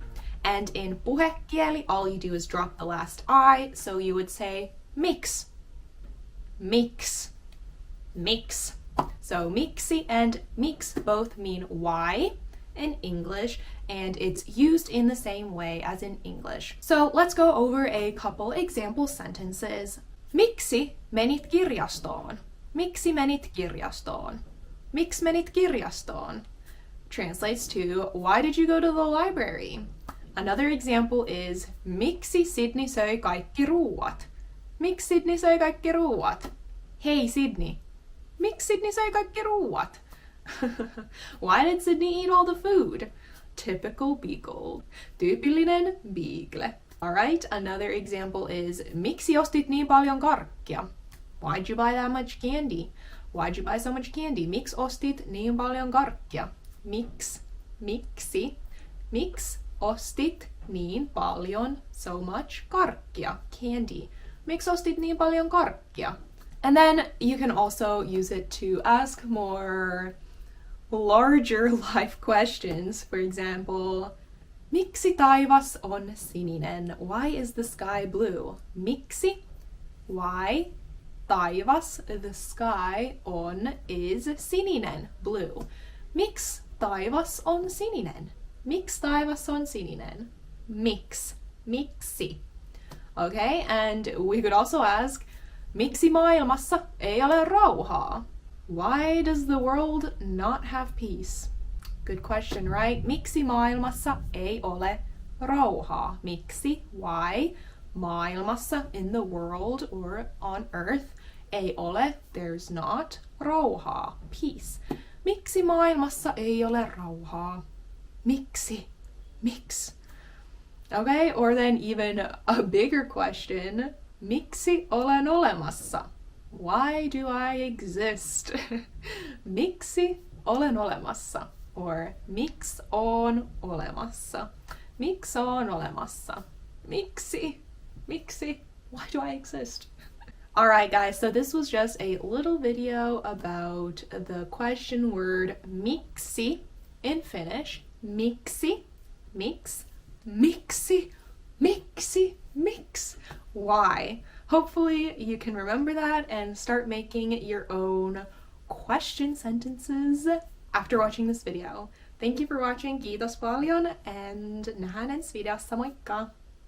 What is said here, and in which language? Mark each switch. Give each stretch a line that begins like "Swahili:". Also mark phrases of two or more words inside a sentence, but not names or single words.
English: And in puhekieli, all you do is drop the last I, so you would say mix.
Finnish: Mix. Mix.
English: So miksi and mix both mean why in English, and it's used in the same way as in English. So let's go over a couple example sentences.
Finnish: Miksi menit kirjastoon? Miksi menit kirjastoon? Miksi menit kirjastoon?
English: Translates to, why did you go to the library? Another example is,
Finnish: miksi Sydney söi kaikki ruuat? Miksi Sydney söi kaikki ruuat? Hey Sydney, miksi Sydney söi kaikki ruuat?
English: Why did Sydney eat all the food? Typical beagle.
Finnish: Tyypillinen beagle.
English: Alright, another example is,
Finnish: miksi ostit niin paljon karkkia?
English: Why'd you buy that much candy? Why'd you buy so much candy?
Finnish: Miksi ostit niin paljon karkkia? Miksi ostit niin paljon,
English: so much,
Finnish: karkkia, candy? Miksi ostit niin paljon karkkia?
English: And then you can also use it to ask more larger life questions. For example,
Finnish: miksi taivas on sininen?
English: Why is the sky blue? Miksi? Why? Taivas, the sky, on, is sininen, blue.
Finnish: Miksi taivas on sininen? Miksi taivas on sininen? Miksi.
English: Okay, and we could also ask,
Finnish: miksi maailmassa ei ole rauhaa?
English: Why does the world not have peace? Good question, right?
Finnish: Miksi maailmassa ei ole rauhaa? Miksi?
English: Why? Maailmassa, in the world or on earth,
Finnish: ei ole,
English: there's not,
Finnish: rauhaa, peace. Miksi maailmassa ei ole rauhaa? Miksi?
English: Okay, or then even a bigger question,
Finnish: miksi olen olemassa?
English: Why do I exist?
Finnish: Miksi olen olemassa? Or miksi on olemassa? Miksi on olemassa? Miksi?
English: Why do I exist? Alright guys, so this was just a little video about the question word miksi in Finnish.
Finnish: Miksi, mix. Why?
English: Hopefully you can remember that and start making your own question sentences after watching this video. Thank you for watching,
Finnish: kiitos paljon, and nähdään ensi videossa, moikka!